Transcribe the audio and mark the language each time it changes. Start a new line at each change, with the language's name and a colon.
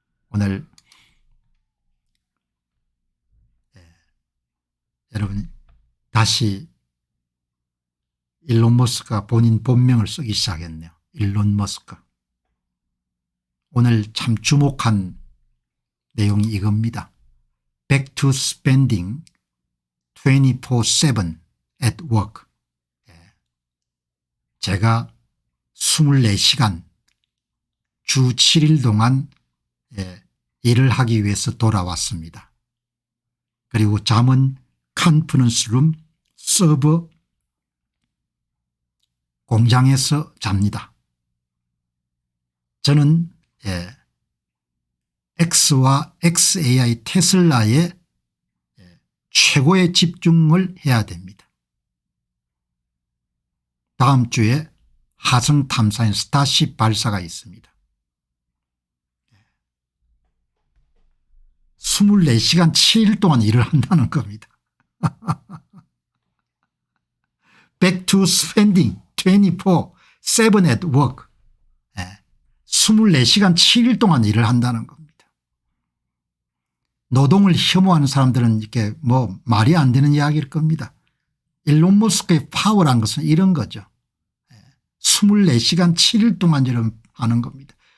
Korean: 오늘 여러분 다시 일론 머스크가 본인 본명을 쓰기 시작했네요. 일론 머스크. 오늘 참 주목한 내용이 이겁니다.
English: Back to spending 24/7 at work.
Korean: 제가 24시간 주 7일 동안 일을 하기 위해서 돌아왔습니다. 그리고 잠은 컨퍼런스 룸 서버 공장에서 잡니다. 저는 X와 XAI 테슬라에 최고의 집중을 해야 됩니다. 다음 주에 화성 탐사인 스타쉽 발사가 있습니다. 24시간 7일 동안 일을 한다는 겁니다.
English: Back to spending 24/7 at work.
Korean: 24시간 7일 동안 일을 한다는 겁니다. 노동을 혐오하는 사람들은 이렇게 뭐 말이 안 되는 이야기일 겁니다. 일론 머스크의 파워란 것은 이런 거죠. 24시간 7일 동안 여러분 하는 겁니다.